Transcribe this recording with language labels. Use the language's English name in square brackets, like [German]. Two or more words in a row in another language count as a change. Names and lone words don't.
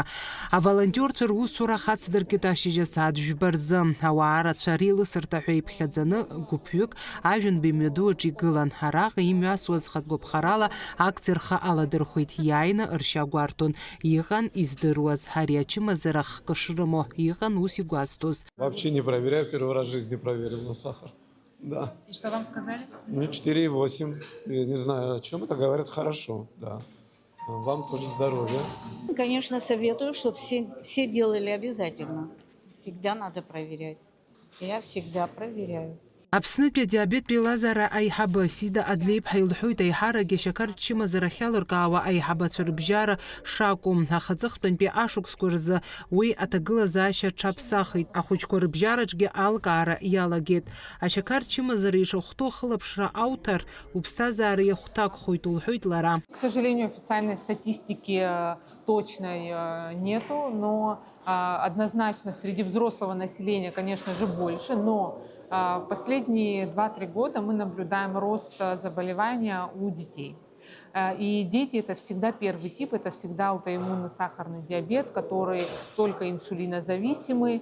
[Abkhazian] Аволонтиорцәа русура хацдыркит ашьыжь асааҭ жәба рзы. Ауаа рацәа реилысырҭа ҳәа иԥхьаӡаны гәыԥҩык ажәҩанбеи мҩаду аҿы игылан. Араҟа имҩасуаз хатәгәаԥхарала акциа рхы аладырхәит. Иааины ршьа гәарҭон. Иҟан издыруаз. Ари ачымазара хкы шрымоу. Иҟан ус игәазҭоз. [Russian] Вообще не проверяю, первый раз в жизни проверил на сахар. Да. И что вам сказали? Ну, 4,8. Я не знаю, о чем это, говорят, хорошо. Да. Вам тоже здоровья. Конечно, советую, чтобы все делали обязательно. Всегда надо проверять. Я всегда проверяю. [Abkhazian] Аԥснытәи адиабеттә еилазаара аиҳабы Сида Адлеиԥҳа илҳәоит аиҳарак ашьақар чымазара ахьалыркаауа аиҳабацәа рыбжьара шакәу. Ахаҵыхтәантәи ашықәсқәа рзы уи аҭагылазаашьа ҽаԥсахит. Ахәыҷқәа рыбжьараҿгьы алкаара иалагеит. Ашьақар чымазара ишахәҭоу ахылаԥшра ауҭар уԥсҭазаара иахәҭакхоит, лҳәоит лара. [Russian] К сожалению, официальной статистики точной нету, но однозначно среди взрослого населения, конечно же, больше, но в последние 2-3 года мы наблюдаем рост заболевания у детей. И дети – это всегда первый тип, это всегда аутоиммунный сахарный диабет, который только инсулинозависимый.